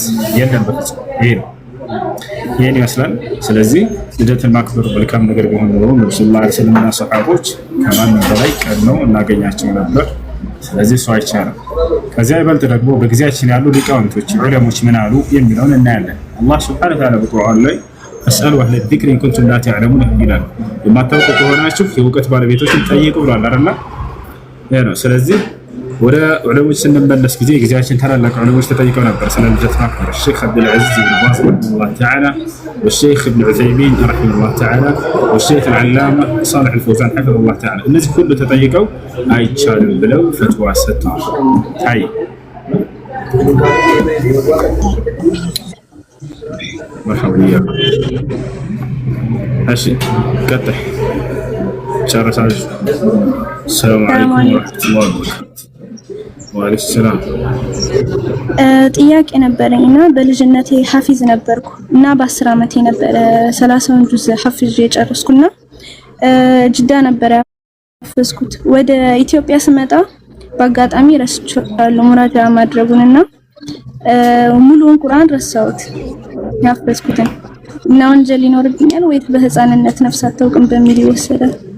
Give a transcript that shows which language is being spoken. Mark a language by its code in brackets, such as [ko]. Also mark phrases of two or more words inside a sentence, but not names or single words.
[am] የለም በፍጹም። ይሄ ነው፣ ይሄን ይመስላል። ስለዚህ ልደትን ማክበሩ መልካም ነገር ቢሆን ኖሮ ነብዩ [ar] صلى الله عليه وسلم [am] እና ሰሃቦች ከማንም በላይ ቀድመው እናገኛቸው ነበር። ስለዚህ እሱ አይቻልም። ከዚያ ይበልጥ ደግሞ በጊዜያችን ያሉ ሊቃውንቶች ዑለሞች ምን አሉ የሚለውን እናያለን። አላህ [ar] سبحانه وتعالى [am] በቁርአን ላይ [ar] فاسألوا أهل الذكر إن كنتم لا تعلمون [am] ይላል። የማታውቁ ከሆናችሁ የእውቀት ባለቤቶችን ጠይቁ ብሏል አይደል? ይሄ ነው። ስለዚህ ወደ ዑለሞች ስንመለስ ጊዜያችን ታላላቅ ዑለሞች ተጠይቀው ነበር ስለ ልደት ማክበር [ar] الشيخ عبد العزيز بن باز رحمه الله تعالى والشيخ ابن عثيمين رحمه الله تعالى والشيخ العلامة صالح الفوزان حفظه الله تعالى [am] እነዚህ ሁሉ ተጠይቀው አይቻልም ብለው ፈትዋ ሰጥተዋል። አይ [ar] مرحبا وياك. ماشي قطع شهر سعيد. السلام عليكم ورحمة الله وبركاته. وعليكم السلام. [am] ጥያቄ ነበረኝና በልጅነቴ ሐፊዝ ነበርኩ እና በ10 ዓመቴ ነበር 30 ጁዝ ሐፍዤ የጨረስኩና ጅዳ ነበር ያፈዝኩት። ወደ ኢትዮጵያ ስመጣ በአጋጣሚ ረስቻለሁ ሙራጃ ማድረጉንና ሙሉውን ቁርአን ረሳሁት ያፈዝኩትን እና ወንጀል ይኖርብኛል ወይ በህፃንነት ነፍስ አታውቅም በሚል ይወሰዳል?